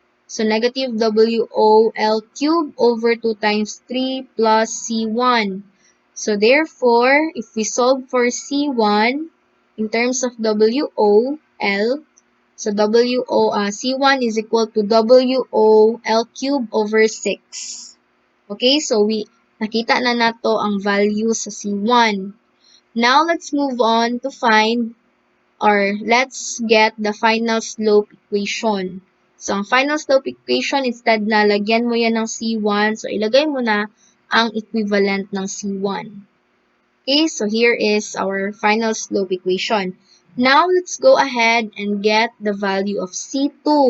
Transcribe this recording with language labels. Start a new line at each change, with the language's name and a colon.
English: So, negative WOL cube over 2 times 3 plus C1. So, therefore, if we solve for C1, in terms of WOL, so C1 is equal to WOL cube over 6.
Cebuano: Okay, so nakita na nato ang value sa C1.
English: Now, let's move on to find or let's get the final slope equation.
Filipino: So, ang final slope equation, instead na lagyan mo yan ng C1, so ilagay mo na ang equivalent ng C1.
English: Okay, so here is our final slope equation. Now, let's go ahead and get the value of C2.